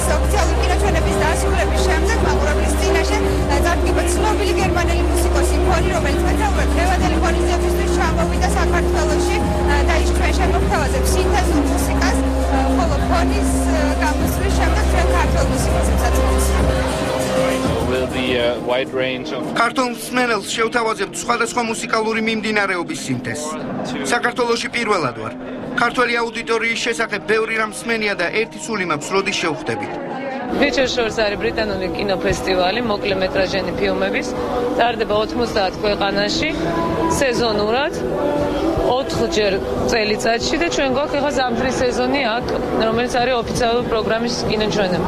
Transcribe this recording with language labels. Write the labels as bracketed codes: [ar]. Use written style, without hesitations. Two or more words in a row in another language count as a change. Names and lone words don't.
[ka] ოფიციალური კინოჩვენების დასრულების შემდეგ მაყურებლის წინაშე წარდგება ცნობილი გერმანელი მუსიკოსი ფონი, რომელიც მეთაურად დღევანდელი ღონისძიებისთვის ჩამოვიდა საქართველოში და ის ჩვენ შემოგთავაზებს სინთეზურ მუსიკას, ხოლო ფონის გამოსვლის შემდეგ ჩვენ ქართულ მუსიკასაც [en] wide range of [ka] ქართულ მსმენელს შევთავაზებთ სხვადასხვა მუსიკალური მიმდინარეობის სინთეზს. საქართველოში პირველად ვარ. ქართველი აუდიტორიის შესახებ ბევრი რამ მსმენია და ერთი სული მაქვს, როდის შევხვდებით. Feature Shores არის ბრიტანული კინოფესტივალი მოკლემეტრაჟიანი ფილმების. ტარდება 90 ქვეყანაში სეზონურად 4-ჯერ წელიწადში და ჩვენ გვაქვს ახლა ზამთრის სეზონი აქ, რომელიც არის ოფიციალური პროგრამის კინოჩვენება.